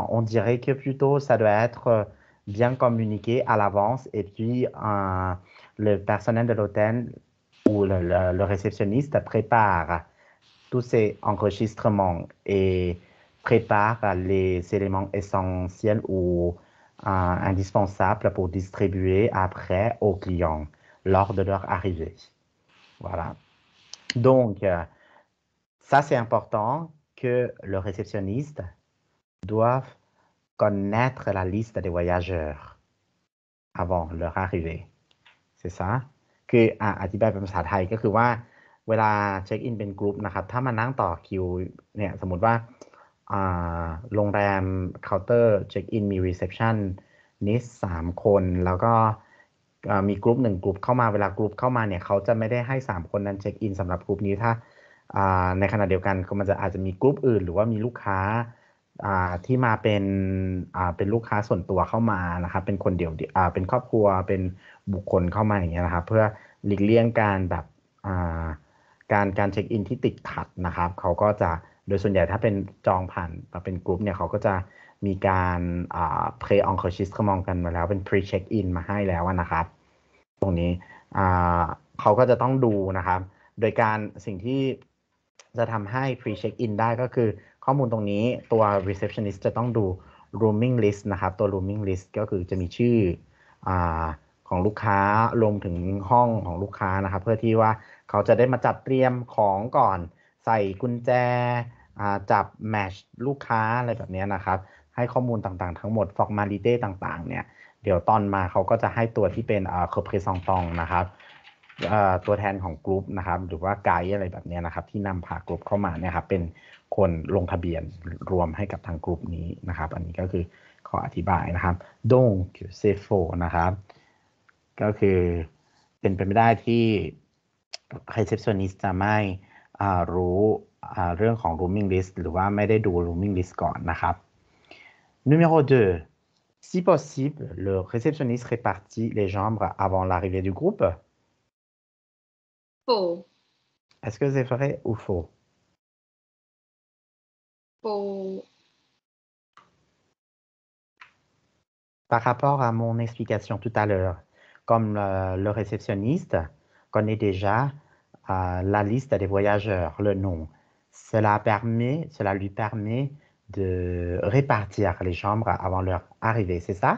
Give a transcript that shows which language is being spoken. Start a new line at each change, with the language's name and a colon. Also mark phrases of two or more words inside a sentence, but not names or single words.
French: On dirait que plutôt ça doit être bien communiqué à l'avance et puis le personnel de l'hôtel où le réceptionniste prépare tous ces enregistrements et prépare les éléments essentiels ou indispensables pour distribuer après aux clients lors de leur arrivée. Voilà. Donc, ça, c'est important que le réceptionniste doive connaître la liste des voyageurs avant leur arrivée. C'est ça
Thai: คืออธิบายเป็นภาษาไทยก็คือว่าเวลาเช็คอินเป็นกรุ๊ปนะครับถ้ามานั่งต่อคิวเนี่ยสมมุติว่าโรงแรมเคาน์เตอร์เช็คอินมีรีเซพชันนิส3 คนแล้วก็มีกรุ๊ป1 กรุ๊ปเข้ามาเวลากรุ๊ปเข้ามาเนี่ยเขาจะไม่ได้ให้3 คนนั้นเช็คอินสำหรับกรุ๊ปนี้ถ้าในขณะเดียวกันมันจะอาจจะมีกรุ๊ปอื่นหรือว่ามีลูกค้า ที่มาเป็นลูกค้าส่วนตัวเข้ามานะครับเป็นคนเดียวเป็นครอบครัวเป็นบุคคลเข้ามาอย่างเงี้ยนะครับเพื่อหลีกเลี่ยงการแบบการเช็คอินที่ติดขัดนะครับเขาก็จะโดยส่วนใหญ่ถ้าเป็นจองผ่านเป็นกลุ่มเนี่ยเขาก็จะมีการ pré-enregistrement กันมาแล้วเป็น pre-check in มาให้แล้ว นะครับตรงนี้เขาก็จะต้องดูนะครับโดยการสิ่งที่จะทำให้ pre-check in ได้ก็คือข้อมูลตรงนี้ตัว receptionist จะต้องดู
English: rooming list
Thai: นะครับตัว
English: rooming list
Thai: ก็คือจะมีชื่อของลูกค้าร วมถึงห้องของลูกค้านะครับเพื่อที่ว่าเขาจะได้มาจัดเตรียมของก่อนใส่กุญแจจับแมชลูกค้าอะไรแบบนี้นะครับ ให้ข้อมูลต่างๆทั้งหมด formality ต่างๆเนี่ยเดี๋ยวตอนมาเขาก็จะให้ตัวที่เป็นrepresentant นะครับตัวแทนของกลุ่ม นะครับหรือว่าไกด์อะไรแบบนี้นะครับที่นำพากลุ่มเข้ามาเนี่ยครับเป็นคนลงทะเบียนรวมให้กับทางกลุ่มนี้นะครับอันนี้ก็คือขออธิบายนะครับ
French: donc c'est faux
Thai: นะครับก็คือเป็นไปไม่ได้ที่ receptionist จะไม่รู้เรื่องของ
English: rooming list
Thai: หรือว่าไม่ได้ดู
English: rooming list
Thai: ก่อนนะครับ
French: Numéro 2 si possible le réceptionniste répartit les chambres avant l'arrivée du groupe Faux. Est-ce que c'est vrai ou faux Faux. Par rapport à mon explication tout à l'heure, comme le réceptionniste connaît déjà la liste des voyageurs, le nom, cela lui permet de répartir les chambres avant leur arrivée, c'est ça?